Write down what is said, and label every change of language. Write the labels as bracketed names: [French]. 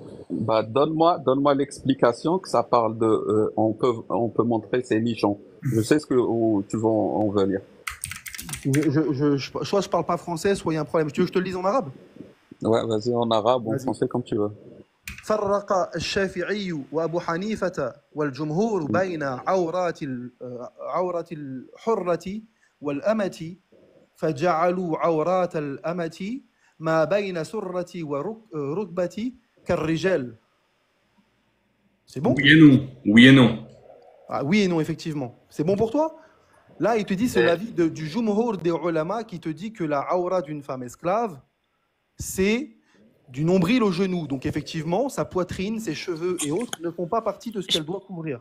[French] Donne-moi l'explication que ça parle de, on peut montrer ses nichons. Je sais où tu vas en venir. Soit je parle pas français, soit il y a un problème. Tu veux que je te le dise en arabe? Ouais, vas-y en arabe, en français, comme tu veux. [Arabic] فرق الشافعي وأبو حنيفة والجمهور بين عورة الحرة والأمة فجعلوا عورات الأمة ما بين سرة وركبة كالرجال. [French] C'est bon? Oui et non. Oui et non. Ah, oui et non, effectivement. C'est bon pour toi? Là, il te dit, c'est l'avis du jumhur des ulama qui te dit que la aura d'une femme esclave, c'est du nombril au genou. Donc effectivement, sa poitrine, ses cheveux et autres ne font pas partie de ce qu'elle doit couvrir.